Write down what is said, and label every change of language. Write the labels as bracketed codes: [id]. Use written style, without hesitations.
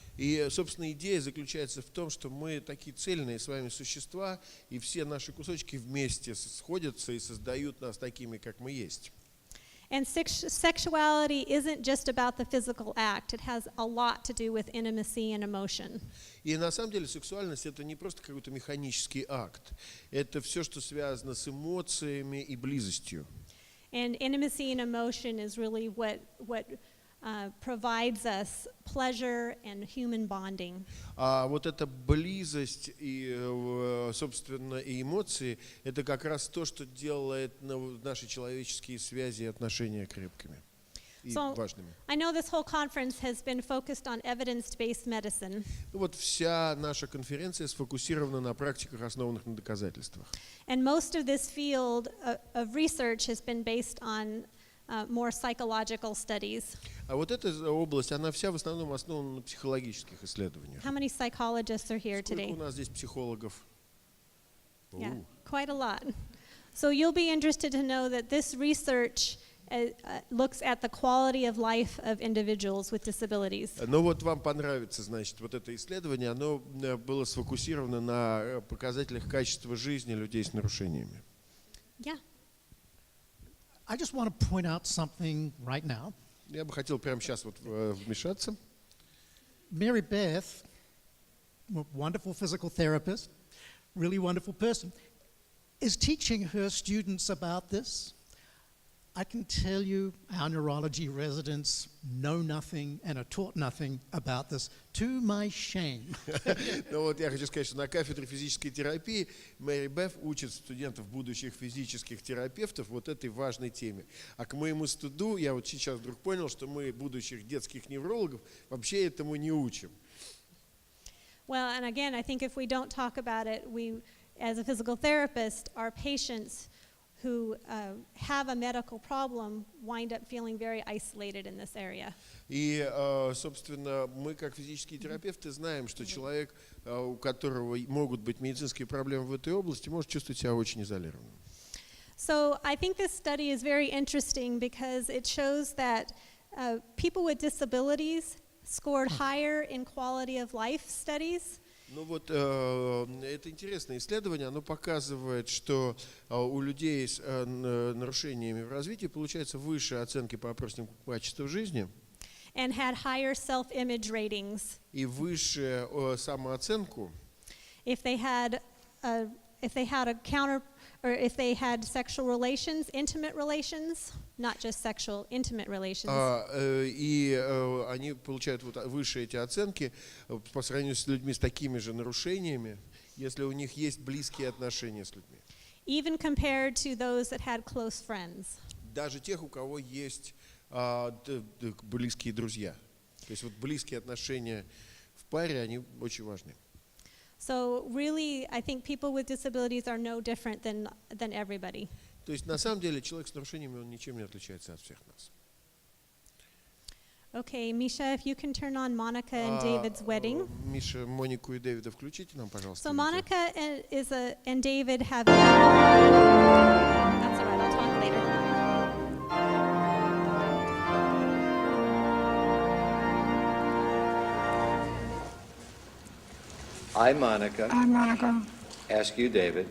[ru] И, собственно, идея заключается в том, что мы такие цельные с вами существа, и все наши кусочки вместе сходятся и создают нас такими, как мы есть. [en] And sexuality isn't just about the physical act. It has a lot to do with intimacy and emotion. [ru] И на самом деле сексуальность это не просто какой-то механический акт. Это все, что связано с эмоциями и близостью. [en] And intimacy and emotion is really what provides us pleasure and human bonding. [ru] А вот эта близость и, собственно, и эмоции, это как раз то, что делает наши человеческие связи и отношения крепкими и важными. [en] I know this whole conference has been focused on evidence-based medicine. [ru] Вот вся наша конференция сфокусирована на практиках, основанных на доказательствах. [en] And most of this field of research has been based on more psychological studies. [ru] А вот эта область, она вся в основном основана на психологических исследованиях. [en] How many psychologists are here [ru] Сколько [en] today? [ru] у нас здесь психологов? [en] Yeah, quite a lot. So you'll be interested to know that this research looks at the quality of life of individuals with disabilities. [ru] Но вот вам понравится, значит, вот это исследование, оно было сфокусировано на показателях качества жизни людей с нарушениями. [en] Yeah. I just want to point out something right now. [ru] Я бы хотел прямо сейчас вот вмешаться. [en] Meribet, wonderful physical therapist, really wonderful person, is teaching her students about this. I can tell you our neurology residents know nothing and are taught nothing about this, to my shame. [ru] Ну вот я хочу сказать, что на кафедре физической терапии Мерибет учит студентов, будущих физических терапевтов, вот этой важной теме. А к моему стыду, я вот сейчас вдруг понял, что мы, будущих детских неврологов, вообще этому не учим. [en] Well, and again, I think if we don't talk about it, we, as a physical therapist, our patients who have a medical problem wind up feeling very isolated in this area. [ru] И, собственно, мы, как физические терапевты, знаем, что человек, у которого могут быть медицинские проблемы в этой области, может чувствовать себя очень изолированным. [en] So I think this study is very interesting because it shows that people with disabilities scored higher in quality of life studies. [ru] Ну вот, это интересное исследование, оно показывает, что у людей с нарушениями в развитии получается выше оценки по опроснику качества жизни. [en] And had higher self-image ratings. [ru] И выше самооценку. [en] If they had a counter, or if they had sexual relations, intimate relations, not just sexual, intimate relations. [ru] И они получают вот выше эти оценки по сравнению с людьми с такими же нарушениями, если у них есть близкие отношения с людьми. [en] Even compared to those that had close friends. [ru] Даже тех, у кого есть близкие друзья. То есть вот близкие отношения в паре, они очень важны. [en] So really, I think people with disabilities are no different than everybody. [ru] То есть на самом деле человек с нарушениями, он ничем не отличается от всех нас. [en] Okay, Misha, if you can turn on Monica and David's wedding. [ru] Миша, Монику и Дэвида включите нам, пожалуйста. [en] So Monica and David have. That's all right. I'll talk later. I, Monica, Monica, ask you, David,